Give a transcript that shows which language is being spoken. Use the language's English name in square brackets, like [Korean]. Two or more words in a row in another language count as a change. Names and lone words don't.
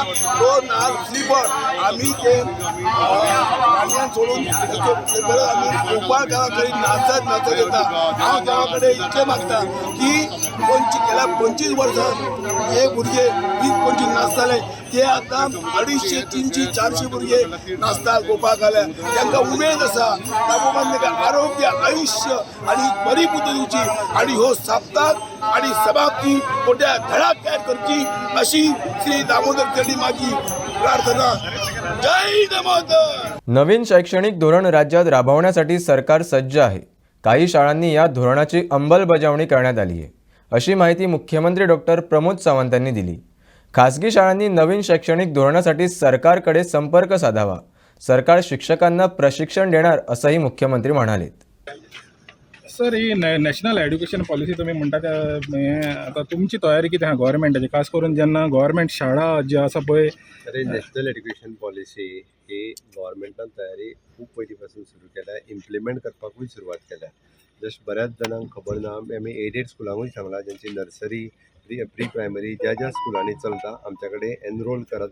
[Konkani] तो नाल श्रीफळ आम्ही ते पाणयान सोडून परत आम्ही गोपाळकाला नाचत येता. हांव देवाकडे इतकें मागता की गेल्या 25 वर्सां हे भुरगे 20-25 नाचताले ते आतां 250, 300, 400 भुरगे नाचतात गोपाळकाल्या. तांकां उमेद आसा. दामोबान तांकां आरोग्य आयुष्य आणि बरी बुद्धी दिवची आणि हो सप्ताह आणि समाप्ती मोठ्या धडाक्यात करची अशी श्री दामोदर चरणी माझी प्रार्थना. जय दामोदर. [Marathi] नवीन शैक्षणिक धोरण राज्यात राबवण्यासाठी सरकार सज्ज आहे. काही शाळांनी या धोरणाची अंमलबजावणी करण्यात आली आहे अशी माहिती मुख्यमंत्री डॉक्टर प्रमोद सावंत यांनी दिली. खासगी शाळांनी नवीन शैक्षणिक धोरणासाठी सरकारकडे संपर्क साधावा. सरकार शिक्षकांना प्रशिक्षण देणार असंही मुख्यमंत्री म्हणाले. [Konkani] सर ही नॅशनल एड्युकेशन पॉलिसी तुम्ही म्हणटा त्या आता तुमची तयारी किती आहा गव्हर्मेंटाची, खास करून जेन्ना गव्हर्मेंट शाळा ज्यो आसा पळय? अरे नॅशनल एड्युकेशन पॉलिसी ही गव्हर्मेंटान तयारी खूब पयलीं पासून सुरू केल्या, इम्प्लिमेंट करपाकूय सुरवात केल्या. जस्ट बऱ्याच जाणांक खबर ना. आमी एडेड स्कुलांकूय सांगला ज्यांची नर्सरी [English] pre primary [Konkani] ज्या स्कुलांनी चलता आमच्या कडेन एनरोल करात.